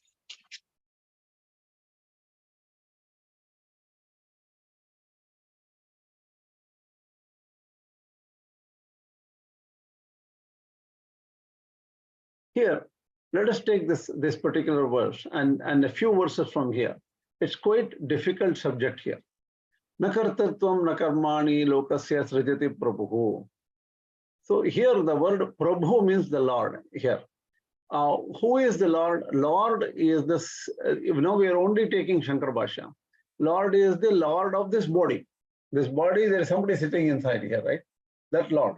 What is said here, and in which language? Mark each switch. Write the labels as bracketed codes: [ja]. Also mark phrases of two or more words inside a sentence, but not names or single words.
[en] Here, let us take this particular verse and a few verses from here. It's quite difficult subject here. [sa] Na kartatvam na karmani lokasya srijati prabhu. [en] So here the word prabhu means the Lord here. Who is the Lord? Lord is this, we are only taking Śaṅkarabhāṣya. Lord is the Lord of this body. This body, there is somebody sitting inside here, right? That Lord.